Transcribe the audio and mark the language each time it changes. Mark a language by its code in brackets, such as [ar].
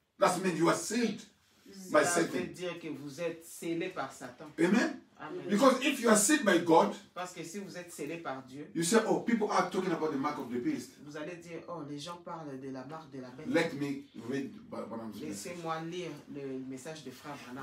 [en] That means you are sealed by [fr] Ça veut [en] Satan. [fr] dire que vous êtes scellé par Satan. [en] Amen? [fr] Amen. [en] Because if you are sealed by God, [fr] Parce que si vous êtes scellé par Dieu, [en] you say, oh, people are talking about the mark of the beast. [fr] vous allez dire, oh, les gens parlent de la marque de la bête. [en] Let me read Branham's message. [fr] Laissez-moi lire le message de Frère Branham.